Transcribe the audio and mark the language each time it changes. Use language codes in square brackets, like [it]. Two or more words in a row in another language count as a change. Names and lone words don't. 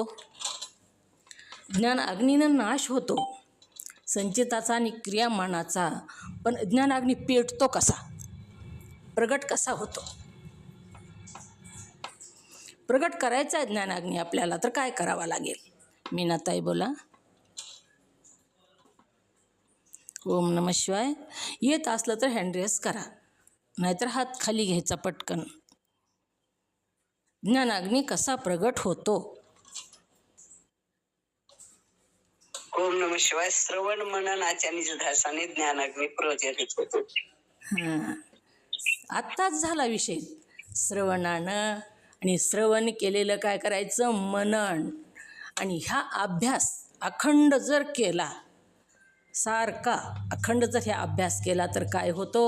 [mr] ज्ञान अग्नीनं नाश होतो संचिताचा आणि क्रियामानाचा. पण ज्ञान अग्नी पेटतो कसा, प्रगट कसा होतो? प्रगट करायचा आहे ज्ञान अग्नी आपल्याला, तर काय करावं लागेल? मीनाताई बोला. [sa] ओम नमः शिवाय. [mr] येत असलं तर [en] hand raise [mr] करा, नाहीतर हात खाली घ्यायचा पटकन. ज्ञान अग्नी कसा प्रगट होतो? [sa] ओम नमः शिवाय. [mr] श्रवण मननाच्या निजध्यासाने ज्ञानाग्नी प्रज्वलित होतो. हां. आत्ताच झाला विषय. श्रवणानं आणि श्रवण केलेलं काय करायचं? मनन. आणि ह्या अभ्यास अखंड जर केला, सारखा अखंड जर ह्या अभ्यास केला तर काय होतो?